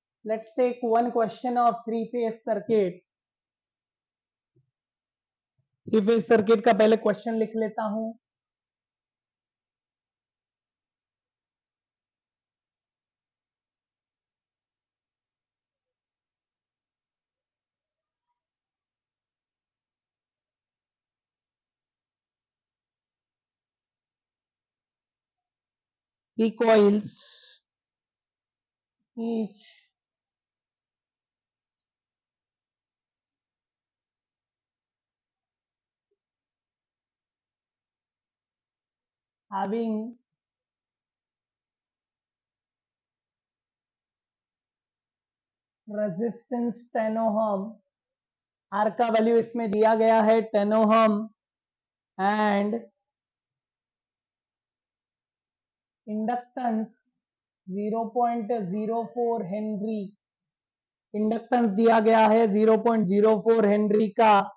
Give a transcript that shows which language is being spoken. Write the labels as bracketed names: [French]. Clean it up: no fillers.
[English] Let's take one question of three phase circuit. [Hindi] Three phase circuit का पहले question लिख लेता हूं. [English] Three coils, each having resistance 10 ohm. [Hindi] Are का value इसमें दिया गया है 10 ohm and inductance 0.04 Henry. Inductance दिया गया है 0.04 हेनरी का.